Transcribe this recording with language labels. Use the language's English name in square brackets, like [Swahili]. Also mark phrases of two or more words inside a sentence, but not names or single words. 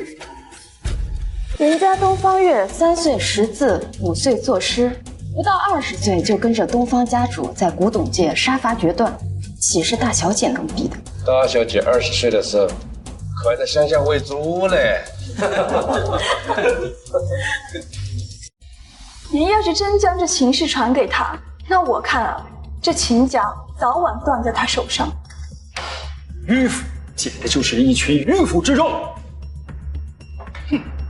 [Chinese] 人家東方月3歲識字，5歲作詩，不到20歲就跟着東方家主在古董界殺伐決斷，豈是大小姐能比的？大小姐20歲的時候，可還在鄉下餵豬嘞。您要是真將這秦氏傳給他，那我看啊，這秦家早晚斷在他手上。迂腐，簡直就是一群迂腐之眾。哼！